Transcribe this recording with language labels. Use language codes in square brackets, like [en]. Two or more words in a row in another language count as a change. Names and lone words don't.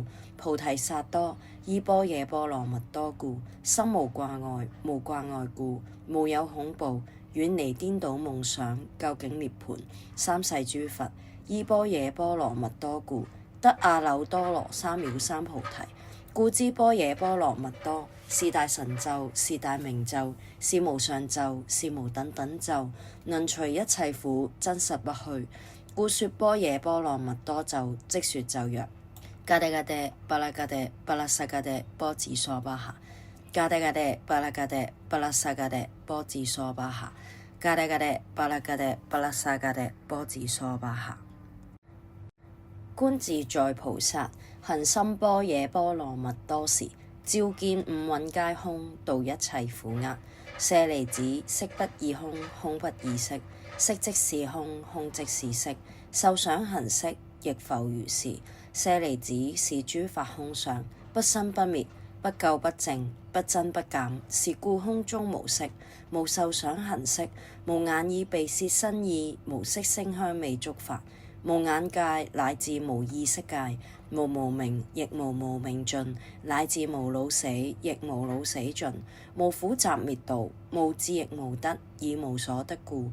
[zh] 菩提薩埵依般若波羅蜜多故，心無掛礙，無掛礙故，無有恐怖，遠離顛倒夢想，究竟涅槃。三世諸佛依般若波羅蜜多故，得阿耨多羅三藐三菩提。故知般若波羅蜜多是大神咒，是大明咒，是無上咒，是無等等咒，能除一切苦，真實不虛。故說般若波羅蜜多咒，即說咒曰： [sa] गते गते पारगते पारसंगते बोधि स्वाहा, गते गते पारगते पारसंगते बोधि स्वाहा, गते गते पारगते पारसंगते बोधि स्वाहा. [zh] 觀自在菩薩行深般若波羅蜜多時，照見五蘊皆空，度一切苦厄。舍利子，色不異空，空不異色，色即是空，空即是色，受想行識亦復如是。舍利子，是諸法空相，不生不滅，不垢不淨，不增不減，是故空中無色，無受想行識，無眼耳鼻舌身意，無色聲香味觸法，無眼界乃至無意識界，無無明亦無無明盡，乃至無老死亦無老死盡，無苦集滅道，無智亦無得，以無所得故。